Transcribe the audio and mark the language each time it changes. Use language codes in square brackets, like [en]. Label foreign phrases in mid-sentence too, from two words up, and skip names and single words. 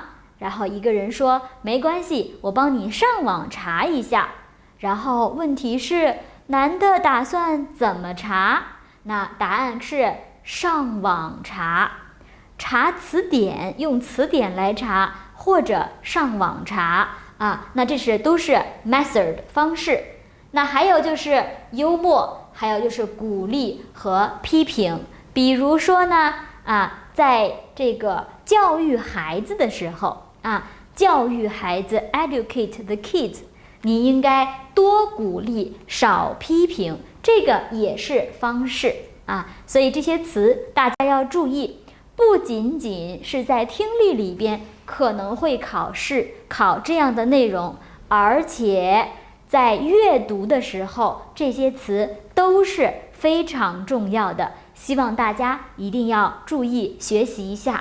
[zh] 然後一個人說：沒關係，我幫你上網查一下。然後問題是，男的打算怎麼查？那答案是上網查。查詞典，用詞典來查，或者上網查啊，那這都是 method 方式。那還有就是幽默，還有就是鼓勵和批評。比如說呢，在這個教育孩子的時候教育孩子 [en] educate the kids， [zh] 你應該多鼓勵，少批評，這個也是方式所以這些詞大家要注意。不僅僅是在聽力裡邊可能會考這樣的內容，而且在閱讀的時候，這些詞都是非常重要的，希望大家一定要注意学習一下。